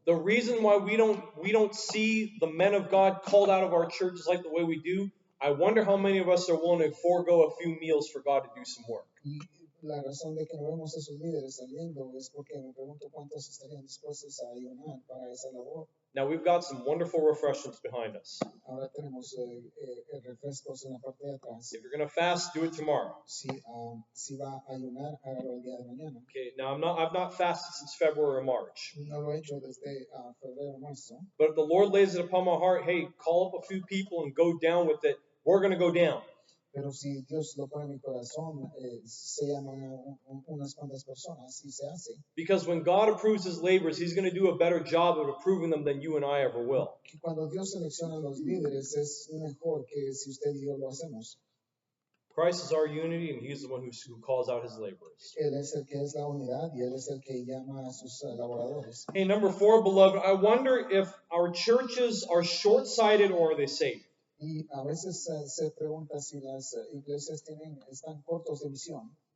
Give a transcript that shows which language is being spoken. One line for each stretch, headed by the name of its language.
English: The reason why we don't see the men of God called out of our churches like the way we do, I wonder how many of us are willing to forego a few meals for God to do some work.
Spanish: Y la razón de que no vemos esos líderes saliendo es porque me pregunto cuántos estarían dispuestos a ayunar para esa labor.
English: Now we've got some wonderful refreshments behind us.
Spanish: Ahora tenemos refrescos en la parte de atrás.
English: If you're going to fast, do it tomorrow.
Spanish: Si va a ayunar, hágalo el día de mañana.
English: Okay, now I've not fasted since February or March.
Spanish: No lo he hecho desde febrero o marzo.
English: But if the Lord lays it upon my heart, hey, call up a few people and go down with it, we're going to go down.
Spanish: Pero si Dios lo pone en mi corazón, se llaman a unas cuantas personas y se hace.
English: Because when God approves his labors, he's going to do a better job of approving them than you and I ever will.
Spanish: Cuando Dios selecciona a los líderes es mejor que si usted y yo lo hacemos.
English: Christ is our unity, and he's the one who calls out his laborers.
Spanish: Él es el que es la unidad y él es el que llama a sus laboradores.
English: Hey, number 4, beloved, I wonder if our churches are short-sighted or are they saved?
Spanish: Y a veces se pregunta si las iglesias están cortos de visión.